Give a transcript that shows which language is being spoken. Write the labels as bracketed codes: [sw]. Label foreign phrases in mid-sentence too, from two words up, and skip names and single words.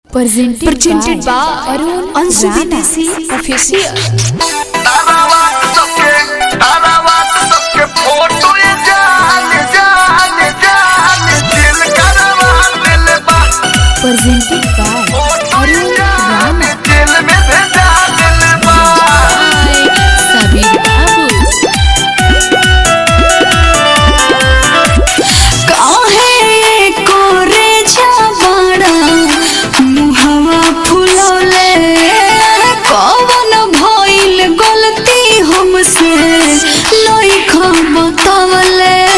[en] Presented by Arun Ansu Videsi Official. Presented by Arun Rana. Sabir Babu. [bho] काहे कोरे छाबड़ा मुहवा फुलौले कौन भइल गलती हमसे लइखा बतावले